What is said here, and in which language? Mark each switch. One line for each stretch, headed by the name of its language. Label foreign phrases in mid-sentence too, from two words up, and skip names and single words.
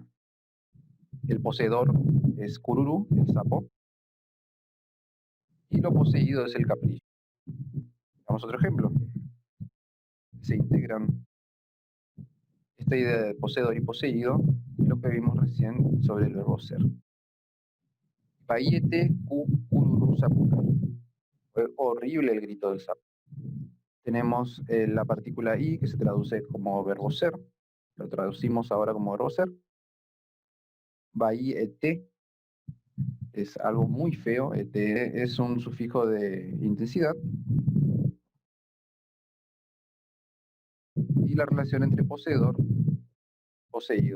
Spanish: El poseedor es cururú, el sapo, y lo poseído es el capricho. Vamos a otro ejemplo. Se integran esta idea de poseedor y poseído y lo que vimos recién sobre el verbo ser.
Guarani: Paiete ku cururú sapucay.
Spanish: Fue horrible el grito del sapo. Tenemos la partícula i que se traduce como verbo ser. Lo traducimos ahora como verbo ser. Paiete es algo muy feo. Ete es un sufijo de intensidad. Y la relación entre poseedor, poseído.